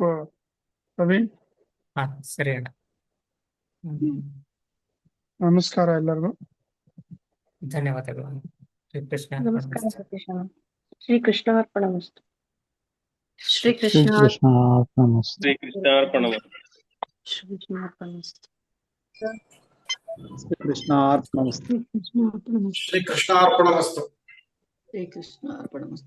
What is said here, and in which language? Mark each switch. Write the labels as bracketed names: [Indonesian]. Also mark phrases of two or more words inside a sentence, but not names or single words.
[Kannada] ಪ್ರವೀಣ್, ಹಾ, ಸರಿ ಅಣ್ಣ. ನಮಸ್ಕಾರ ಎಲ್ಲರಿಗೂ. ಧನ್ಯವಾದಗಳು. ಶ್ರೀ ಕೃಷ್ಣ ನಮಸ್ಕಾರ [Sanskrit] ಅರ್ಪಣಮಸ್ತು. [Kannada] ಸತೀಶ್ ಅಣ್ಣ. [Sanskrit] ಶ್ರೀ ಕೃಷ್ಣಾರ್ಪಣಮಸ್ತು. ಶ್ರೀ ಶ್ರೀ ಕೃಷ್ಣ ಕೃಷ್ಣ ಅರ್ಪಣಮಸ್ತು. ಶ್ರೀ ಕೃಷ್ಣಾರ್ಪಣಮಸ್ತು. ಶ್ರೀ ಕೃಷ್ಣ ಅರ್ಪಣಮಸ್ತು. ಕೃಷ್ಣಾರ್ಪಣಮಸ್ತು. ಶ್ರೀ ಕೃಷ್ಣ ಅರ್ಪಣಮಸ್ತು. ಶ್ರೀ ಕೃಷ್ಣಾರ್ಪಣಮಸ್ತು.